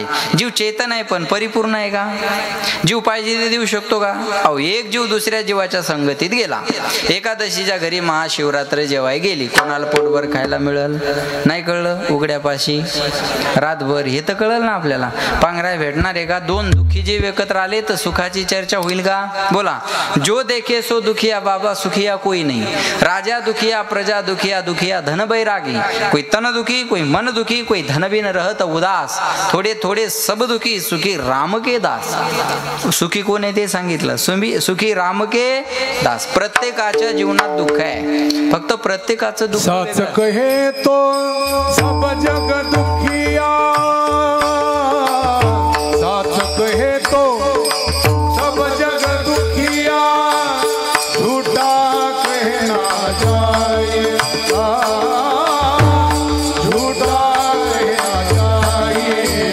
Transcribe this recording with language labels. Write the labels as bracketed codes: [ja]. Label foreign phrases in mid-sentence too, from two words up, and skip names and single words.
[mr] जीव चेतन आहे पण परिपूर्ण आहे का? जीव पाहिजे ते देऊ शकतो का? अहो, एक जीव दुसऱ्या जीवाच्या संगतीत गेला. एकादशीच्या घरी महाशिवरात्र जेवाय गेली, कोणाला पोटभर खायला मिळेल? नाही कळलं. उघड्यापाशी रातभर हे तर कळलं ना आपल्याला. पांघराय भेटणार आहे का? 2 दुःखी जीव एकत्र आले तर सुखाची चर्चा होईल का? बोला. [hi] जो देखे सो दुखिया बाबा, सुखिया कोई नहीं. राजा दुखिया, प्रजा दुखिया, दुखिया धन बैरागी. कोई तन दुखी, कोई मन दुखी, कोई धन बिन रहत उदास. थोडे थोडे सब दुखी, सुखी राम के दास. [mr] सुखी कोण आहे ते सांगितलं, [hi] सुखी राम के दास. [mr] प्रत्येकाच्या जीवनात दुःख आहे, फक्त प्रत्येकाचं दुःख [hi] कहे तो सब जग दुखिया, साच कहे तो सब जग दुखिया, झूठा कहना जाए, झूठा कहना जाए.